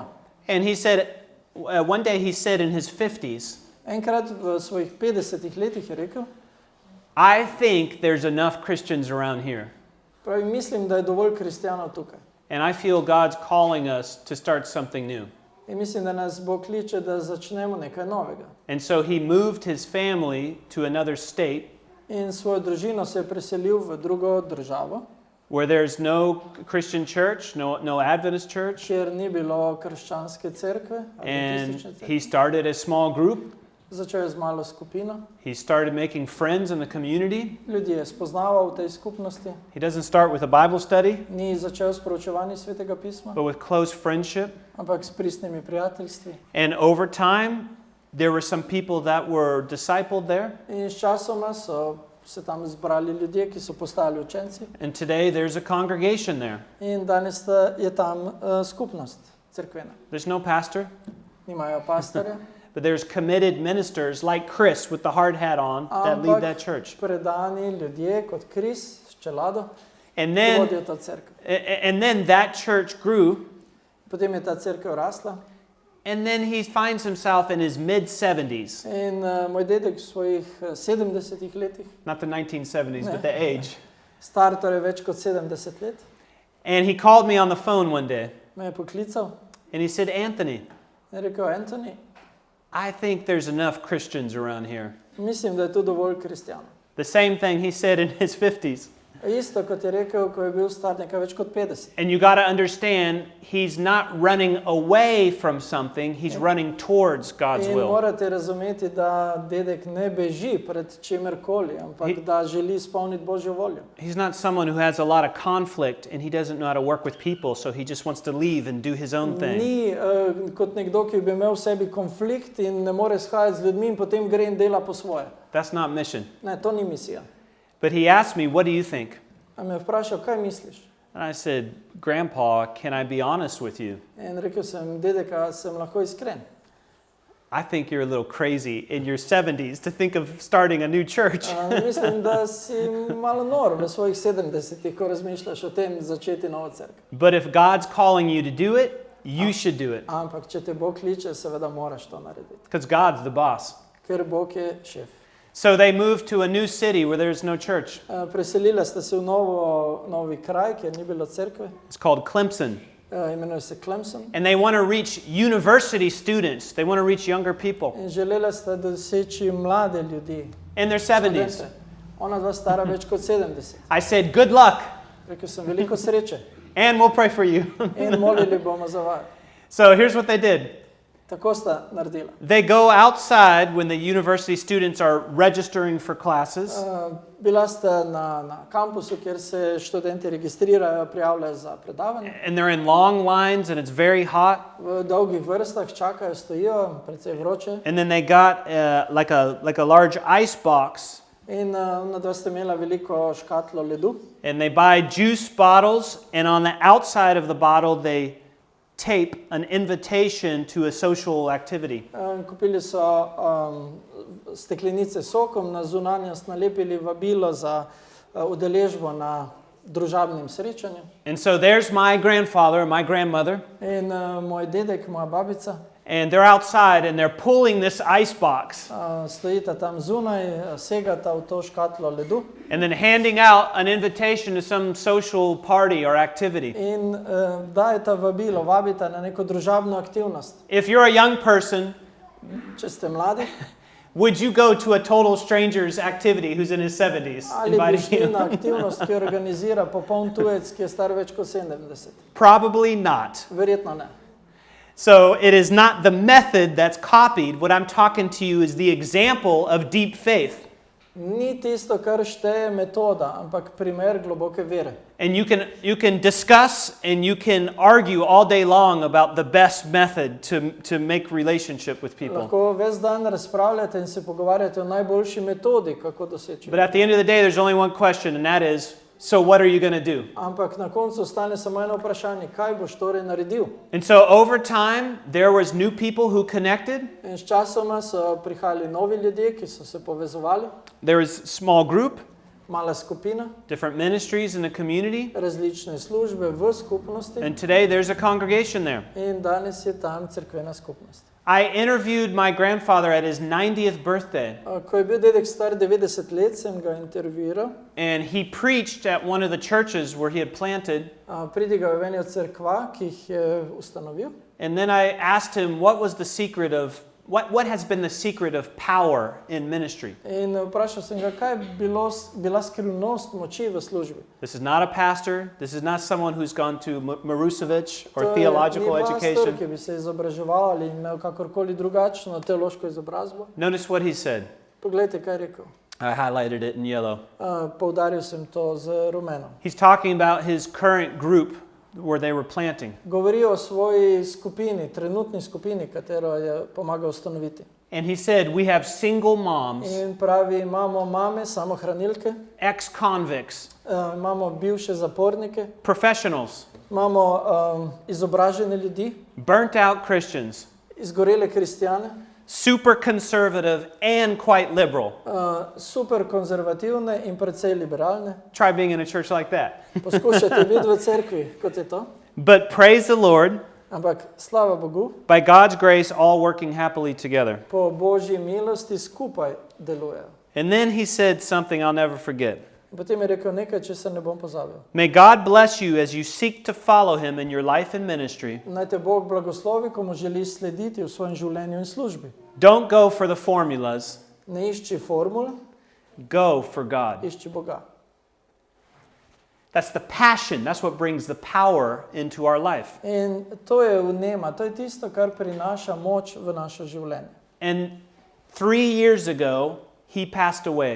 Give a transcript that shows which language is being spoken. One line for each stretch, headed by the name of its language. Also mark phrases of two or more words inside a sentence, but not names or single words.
English: And he said, one day he said in his 50s,
Slovenian: Enkrat v svojih 50 letih je rekel,
English: I think there's enough Christians around here.
Slovenian: pravi, mislim, da je dovolj kristjanov tukaj.
English: And I feel God's calling us to start something new.
Slovenian: In mislim, da nas Bog kliče, da začnemo nekaj novega.
English: And so he moved his family to another state
Slovenian: In svojo družino se je preselil v drugo državo,
English: where there's no Christian church, no Adventist church.
Slovenian: kjer ni bilo krščanske cerkve,
English: And
Slovenian: adventistične cerkve.
English: he started a small group.
Slovenian: Začel je z malo skupino.
English: He started making friends in the community.
Slovenian: Ljudi je spoznaval v tej skupnosti.
English: He doesn't start with a Bible study,
Slovenian: Ni začel s proučevanjem Svetega pisma,
English: but with close friendship.
Slovenian: ampak s pristnimi prijateljstvi.
English: And over time, there were some people that were discipled there.
Slovenian: In s časoma so se tam zbrali ljudje, ki so postali učenci.
English: And today there's a congregation there.
Slovenian: In danes je tam skupnost cerkvena.
English: There's no pastor,
Slovenian: Nimajo pastorja,
English: but there's committed ministers like Chris with the hard hat on that lead that church.
Slovenian: predani ljudje kot Kris s čelado,
English: And
Slovenian: ki
English: then,
Slovenian: vodijo to cerkev.
English: and then that church grew.
Slovenian: Potem je ta cerkev rasla
English: And then he finds himself in his mid-70s,
Slovenian: in moj dedek v svojih 70 letih,
English: not the 1970s, but the age.
Slovenian: star torej več kot 70 let,
English: And he called me on the phone one day,
Slovenian: me je poklical
English: and he said, Anthony,
Slovenian: in rekel, Anthony,
English: I think there's enough Christians around here.
Slovenian: mislim, da je tu dovolj kristjanov.
English: The same thing he said in his 50s.
Slovenian: Isto kot je rekel, ko je bil star nekaj več kot 50.
English: And you got to understand, he's not running away from something, he's running towards God's
Slovenian: In
English: will.
Slovenian: morate razumeti, da dedek ne beži pred čimerkoli, ampak da želi izpolniti Božjo voljo.
English: He's not someone who has a lot of conflict and he doesn't know how to work with people, so he just wants to leave and do his own thing.
Slovenian: Ni kot nekdo, ki bi imel v sebi konflikt in ne more shajati z ljudmi in potem gre in dela po svoje.
English: That's not mission.
Slovenian: Ne, to ni misija.
English: But he asked me, what do you think?
Slovenian: A me je vprašal, kaj misliš?
English: And I said, Grandpa, can I be honest with you?
Slovenian: In rekel sem, dedeka, sem lahko iskren.
English: I think you're a little crazy in your 70s to think of starting a new church.
Slovenian: Mislim, da si malo nor v svojih 70-ih, ko razmišljaš o tem začeti novo cerkev.
English: But if God's calling you to do it, you should do it.
Slovenian: Ampak, če te Bog kliče, seveda moraš to narediti.
English: Because God's the boss.
Slovenian: Ker Bog je šef.
English: So they moved to a new city where there's no church.
Slovenian: Preselila sta se v novi kraj, kjer ni bilo cerkve.
English: It's called Clemson.
Slovenian: Imenuje se Clemson.
English: And they want to reach university students. They want to reach younger people
Slovenian: In želela sta doseči mlade ljudi.
English: in their 70s.
Slovenian: Študente. Ona dva stara več kot 70.
English: I said, good luck,
Slovenian: Rekel sem, veliko sreče
English: and we'll pray for you.
Slovenian: in molili bomo za vaju.
English: So here's what they did.
Slovenian: Tako sta naredila.
English: They go outside when the university students are registering for classes.
Slovenian: Bila sta na kampusu, kjer se študenti registrirajo, prijavljajo za predavanje.
English: And they're in long lines and it's very hot.
Slovenian: V dolgih vrstah čakajo, stojijo, precej vroče.
English: And then they got like a large ice box.
Slovenian: In na dva sta imela veliko škatlo ledu.
English: And they buy juice bottles, and on the outside of the bottle they tape an invitation to a social activity.
Slovenian: Kupili so steklenice s sokom, na zunanjost nalepili vabilo za udeležbo na družabnem srečanju.
English: And so there's my grandfather and my grandmother,
Slovenian: In moj dedek, moja babica,
English: and they're outside and they're pulling this ice box
Slovenian: stojita tam zunaj, segata v to škatlo ledu
English: and then handing out an invitation to some social party or activity.
Slovenian: in dajeta vabilo, vabita na neko družabno aktivnost.
English: If you're a young person,
Slovenian: Če ste mladi,
English: would you go to a total stranger's activity who's in his 70s?
Slovenian: ali bi
English: Inviting
Slovenian: šli na
English: you?
Slovenian: aktivnost, ki jo organizira popoln tujec, ki je star več kot 70?
English: Probably not.
Slovenian: Verjetno ne.
English: So it is not the method that's copied. What I'm talking to you is the example of deep faith.
Slovenian: Ni tisto, kar šteje metoda, ampak primer globoke vere.
English: And you can discuss and you can argue all day long about the best method to make relationship with people.
Slovenian: Lahko ves dan razpravljate in se pogovarjate o najboljši metodi, kako doseči.
English: But at the end of the day, there's only one question, and that is, so what are you going to do?
Slovenian: Ampak na koncu ostane samo eno vprašanje, kaj boš torej naredil?
English: And so over time, there was new people who connected.
Slovenian: In s časoma so prihajali novi ljudje, ki so se povezovali.
English: There was a small group,
Slovenian: Mala skupina,
English: different ministries in the community,
Slovenian: različne službe v skupnosti
English: and today there's a congregation there.
Slovenian: in danes je tam cerkvena skupnost.
English: I interviewed my grandfather at his 90th birthday,
Slovenian: Ko je bil dedek star 90 let, sem ga intervjuiral.
English: and he preached at one of the churches where he had planted.
Slovenian: Pridigal je v eni od cerkva, ki jih je ustanovil.
English: And then I asked him what was the secret of what has been the secret of power in ministry.
Slovenian: In vprašal sem ga, kaj je bila skrivnost moči v službi.
English: This is not a pastor. This is not someone who's gone to Marusevic or theological
Slovenian: ni pastor,
English: education.
Slovenian: ki bi se izobraževal ali imel kakorkoli drugačno teološko izobrazbo.
English: Notice what he said.
Slovenian: Poglejte, kaj je rekel.
English: I highlighted it in yellow.
Slovenian: Poudaril sem to z rumeno.
English: He's talking about his current group where they were planting.
Slovenian: Govori o svoji skupini, trenutni skupini, katero je pomagal ustanoviti.
English: And he said, we have single moms,
Slovenian: In pravi, imamo mame, samohranilke,
English: ex-convicts,
Slovenian: imamo bivše zapornike,
English: professionals,
Slovenian: imamo izobražene ljudi,
English: burnt out Christians,
Slovenian: izgorele kristjane,
English: super conservative and quite liberal.
Slovenian: super konzervativne in precej liberalne.
English: Try being in a church like that.
Slovenian: Poskušajte biti v cerkvi, kot je to.
English: But praise the Lord,
Slovenian: Ampak slava Bogu,
English: by God's grace, all working happily together.
Slovenian: po Božji milosti skupaj delujejo.
English: And then he said something I'll never forget.
Slovenian: Potem je rekel nekaj, če se ne bom pozabil.
English: May God bless you as you seek to follow him in your life and ministry.
Slovenian: Naj te Bog blagoslovi, ko mu želiš slediti v svojem življenju in službi.
English: Don't go for the formulas,
Slovenian: Ne išči formul,
English: go for God.
Slovenian: išči Boga.
English: That's the passion. That's what brings the power into our life.
Slovenian: In to je vnema, to je tisto, kar prinaša moč v naše življenje.
English: And 3 years ago, he passed away.